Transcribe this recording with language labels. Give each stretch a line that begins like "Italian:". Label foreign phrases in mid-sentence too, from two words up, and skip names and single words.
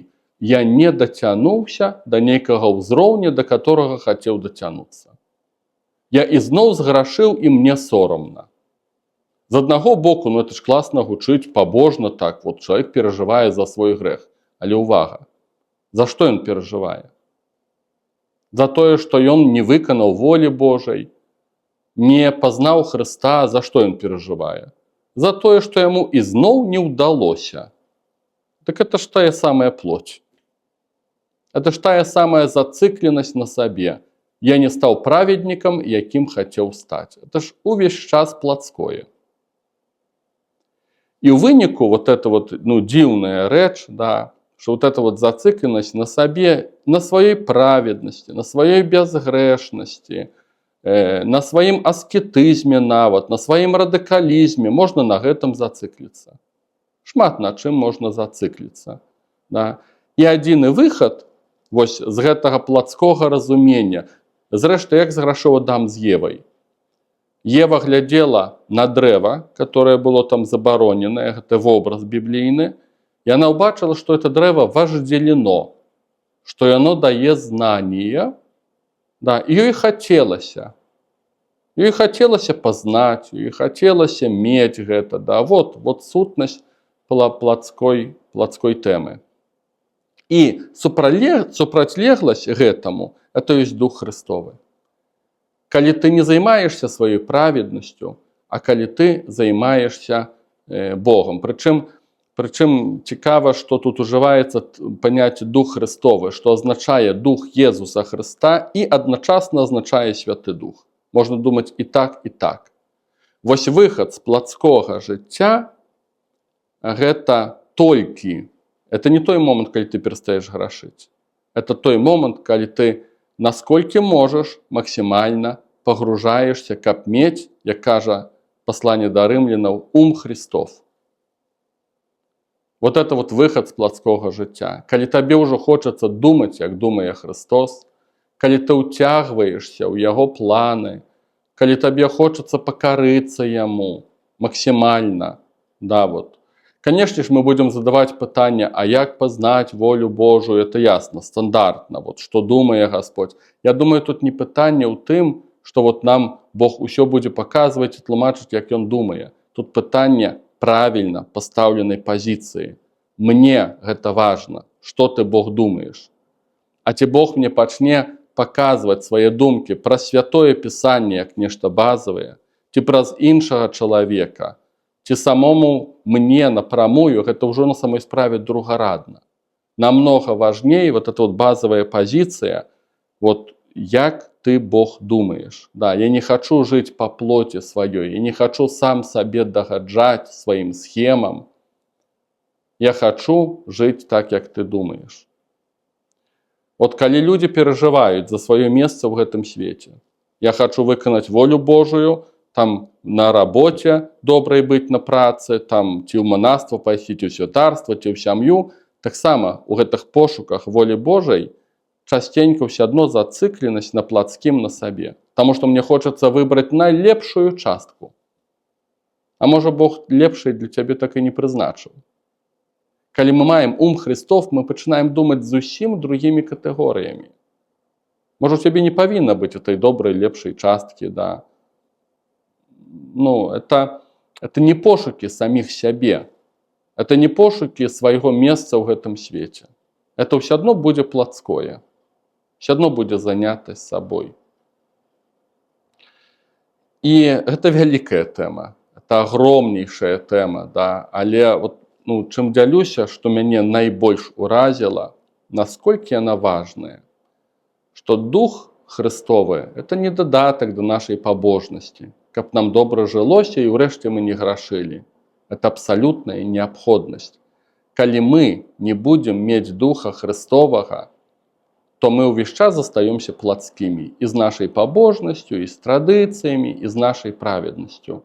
Russian: Я не дотянуўся до некого ўзроўня, до которого хотел дотянуться. Я изноў зграшыў, и мне соромно. З одного боку, ну это ж классно гучыць, побожно так, вот человек переживает за свой грех.
Belarusian: Але увага.
Russian: За что он переживает? За то, что он не выканал воли Божьей, не познал Христа, за что он переживает? За то, что ему изноў не удалось. Так это ж тая самая плоть. Это ж тая самая зацикленность на себе. Я не стал праведником, яким хотел стать. Это ж
Belarusian: увесь час
Russian: плотское. И в выніку вот это вот, ну, дивная рэч, да, что вот эта вот зацикленность на себе, на своей праведности, на своей безгрешности, на своем аскетизме нават, на своем радикализме, можно на этом зациклиться. Шмат на чым можно зациклиться. Да.
Belarusian: И адзіны выход вось з гэтага плотскога разумення, зрэшты, як зграшыў Адам з Евай. Ева глядела на дрэва,
Russian: которое было
Belarusian: там забароненное, гэта вобраз біблійны,
Russian: и она убачила, что это древо вожделено, что оно дае знание, да, ее и хотелось. Ее и хотелось познать, ее и хотелось иметь это, да, вот сутность плотской темы.
Belarusian: И супрацьлегласць гэтаму,
Russian: это есть Дух Христовы.
Belarusian: Калі ты не займаешься
Russian: своей праведностью,
Belarusian: а калі ты займаешься Богом. Причем Причым цікава, што тут ужываецца паняцце дух Христовы, што азначае дух Езуса Хрыста і адначасна азначае святы дух. Можна думаць і так, і так. Вось выхад з плацкога жыцця гэта толькі, это не той момант, калі ты перастаеш грашыць. Это той момант, калі ты насколькі можаш максімальна пагружаешся, каб мець, як кажа пасланне да рымлянаў, ум Христов. Вот это вот выхад з плацкога жыцця. Калі табе ўжо хочацца думаць, як думае Христос, калі ты ўцягваешся ў яго планы, калі табе хочацца пакарыцца яму максімальна, да, вот.
Russian: Конечно ж, мы будем
Belarusian: задаваць пытанне, а як пазнаць волю Божую, это ясно, стандартна, вот, што думае Господь. Я думаю, тут не пытанне ў тым, што вот нам Бог усё будзе паказваць і тлумачыць, як ён думае.
Russian: Тут пытанне правильно поставленной позиции. Мне гэта важно, что ты, Бог, думаешь.
Belarusian: А ці Бог мне пачне показывать свае думкі пра святое Пісанне як нешта базавае, ці праз іншага чалавека, ці самому мне напрамую, гэта ўжо на самой справе другарадна.
Russian: Намного важней вот эта вот базовая позиция, вот як ты, Бог, думаешь. Да, я не хочу жить по плоти своей, я не хочу сам себе догаджать своим схемам. Я хочу жить так, як ты думаешь. Вот калі люди переживают за свое место в этом свете, я хочу выканаць волю Божию, там на работе доброй быть
Belarusian: на працы, там ці ў манаства пайсці, ці ў святарства, ці ў сям'ю, таксама у гэтых пошуках волі Божай
Russian: частенько все одно зацикленность на плотским на себе. Потому что мне хочется выбрать найлепшую частку. А может Бог лепший для тебя так и не призначил. Калі мы маем ум Христов, мы начинаем думать зусім другими категориями. Может, у тебя не повинно быть этой доброй, лепшей частки, да. Ну, это не пошуки самих себе. Это не пошуки своего места в этом свете. Это все одно будет плотское. Все одно будет занятость собой. И это великая тема. Это огромнейшая тема, да.
Belarusian: Але вот, ну, чым дзялюся, што мяне найбольш уразіла, насколькі яна важная. Што дух Христовы –
Russian: это не
Belarusian: дадатак да нашай пабожнасці, каб нам добра жылося і ўрэшце мы не грашылі. Это абсалютная неабходнасць. Калі мы не будем мець духа Христовага, то мы ўвесь час застаёмся плотскімі і з нашай пабожнасцю, і з традыцыямі, і з нашай праведнасцю.